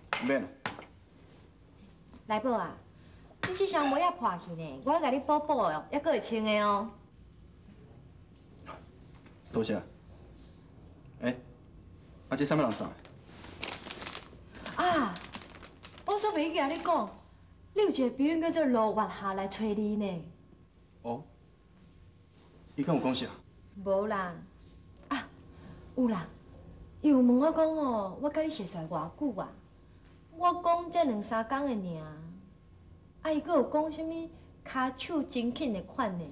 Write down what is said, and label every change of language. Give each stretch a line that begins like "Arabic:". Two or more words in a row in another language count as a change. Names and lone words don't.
Min Nan Chinese: 免。来宝啊，你你这双袜仔破去呢，我甲你补补哦，还阁会穿的哦。多谢。这什么人送的？啊，我煞袂记甲你讲，你有一个朋友叫做罗月霞来找你呢。哦，伊敢有讲啥？无啦，啊，有啦，伊有问我讲哦，我甲你熟识偌久啊？我讲才2、3天的尔，啊，伊阁有讲什么骹手真紧的款呢？